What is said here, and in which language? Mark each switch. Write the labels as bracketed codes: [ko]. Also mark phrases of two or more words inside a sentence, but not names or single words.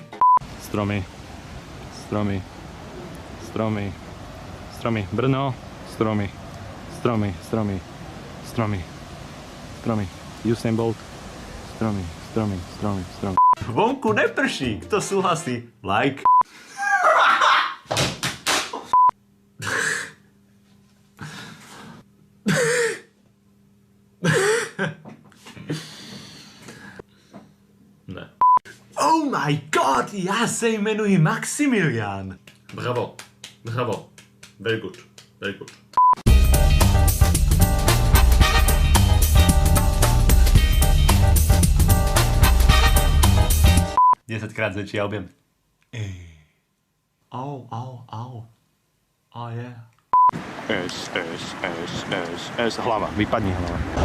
[sk] Stromy. Brno, stromy. Usain Bolt, stromy. Vonku neprší, kto súhlasí, like. Ne. [en] Oh my god, [sk] ja sa jmenuji Maximilián. [en] Bravo. Very good. [sk] 10-krát zväčší objem. [en] Au. Oh yeah. [sk] S, hlava, vypadni hlava.